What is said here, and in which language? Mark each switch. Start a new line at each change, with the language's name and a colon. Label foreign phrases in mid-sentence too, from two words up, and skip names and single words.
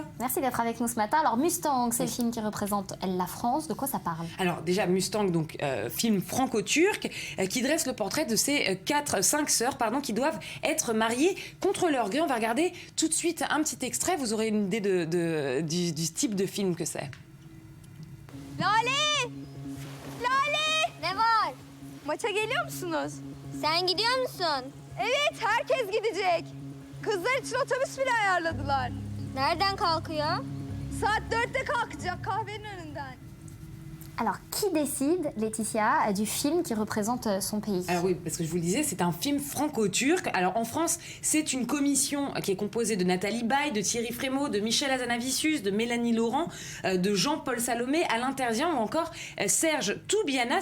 French: Merci d'être avec nous ce matin. Alors Mustang, c'est le film qui représente la France. De quoi ça parle? Alors déjà Mustang, donc film franco-turc qui dresse le portrait de ces 5 sœurs qui doivent être mariées contre leur gré. On va regarder tout de suite un petit extrait. Vous aurez une idée du type de film que c'est.
Turkish: Lale! Lale! Ne var? Maça geliyor musunuz? Sen gidiyor musun? Evet, herkes gidecek. Kızlar için otobüs bile ayarladılar. Nereden kalkıyor? Saat 4'te kalkacak kahvenin önünden.
French: Alors, qui décide, Laetitia, du film qui représente son pays? Alors oui, parce que je vous le disais, c'est un film franco-turc. Alors en France, c'est une commission qui est composée de Nathalie Baye, de Thierry Frémaux, de Michel Hazanavicius, de Mélanie Laurent, de Jean-Paul Salomé, Alain Terzian ou encore Serge Toubiana.